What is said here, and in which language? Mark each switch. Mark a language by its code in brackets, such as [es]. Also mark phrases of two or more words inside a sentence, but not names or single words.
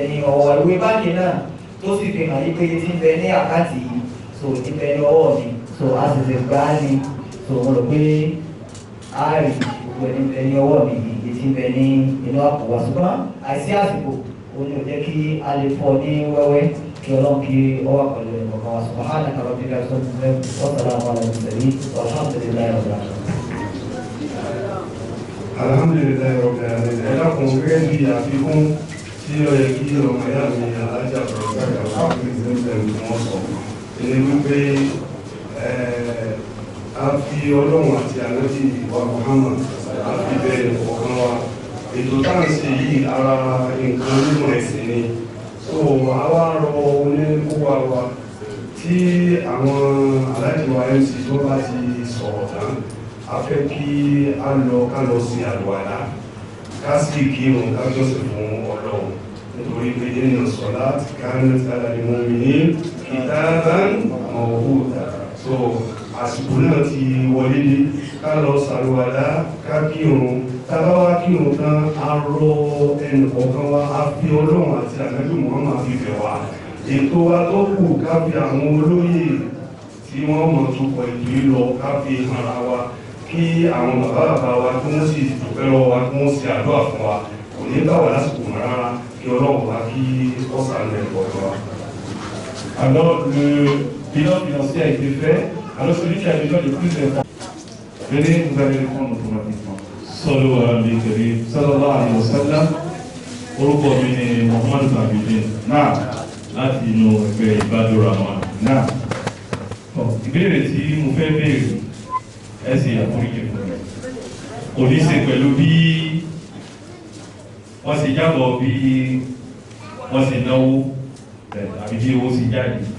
[yo] ní ọwọ́ ìwé báńkì náà tó sì fi hàn yí pé ti ń bẹ ní àkáǹtì yìí so ti bẹ ní ọwọ́ mi so a sì lè gbá ní so mo rò pé a rí gbogbo ẹ̀ ní bẹ ní ọwọ́ mi yìí ti ń bẹ ní inú àpò wa ṣùgbọ́n àìsí àsìkò òun ni ò jẹ́ kí a lè fọ́ ní wẹ́wẹ́ kí ọlọ́run kí ọ wà pẹ̀lú ẹ̀ kọ̀ọ̀kan wa [ar] سبحانك ربك والسلام على المرسلين والحمد لله رب العالمين. الحمد لله رب العالمين. [yo] Ẹ dákun gẹ́gẹ́ bí àfikún tí ó yẹ kí ọmọ ìyá mi alájà bọ̀rọ̀ gbàgbà wà fún ìsinmi tí wọ́n sọ. Ẹni wípé a fi ọlọ́run àti ànábì wa Muhammad a fi bẹ̀rẹ̀ kọ̀ọ̀kan wa. Ètò táǹsì yìí ara nǹkan nínú ẹ̀sìn ni. So àwa rọ oníkówá wa tí àwọn aláìsíwá MC tó bá ti sọ̀rọ̀ tán a fẹ́ kí a lọ sí àlùwàlá ká sì kírun ká jọ́sìn fún ọlọ́run nítorí pé nínú sọ̀lá ti [ar] كانت على المؤمنين كتابا موقوتا. [yo] So àsìkò náà ti wọlé dé ká lọ sàlùwàlá ká kírun tábà wá kírun tán a rọ ẹnì kọ̀ọ̀kan wa a fi ọlọ́run àti ànábì Muhammad fi bẹ̀ wá ètò wa tó kù ká fi àwọn olóyè tí wọ́n mọ̀ tó pọ̀ ètò yìí lọ ká fi hàn ara wa kí àwọn bàbá wa kí wọ́n sì dúpẹ́ lọ́wọ́ wa kí wọ́n sì àdúrà fún wa kò ní bá wà lásìkò mọ́ rárá kí ọlọ́run wa kí ọ̀sán rẹ̀ pọ̀ lọ́wọ́. [fr] Alors le bilan financier a été fait. Alors celui qui a besoin de plus d'informations, venez, vous allez répondre automatiquement. [ar] صلى الله عليه وسلم. [yo] Orúkọ mi ni Muhammadu Abidin. Náà láti inú ẹgbẹ́ Ibadur Rahman. Náà ìbéèrè tí mo fẹ́ béèrè ẹ̀sìn àforíjì fún mi. Kò ní ṣe pẹ̀lú bí wọ́n ṣe jábọ̀ bí wọ́n ṣe náwó àbí bí owó ṣe jáde.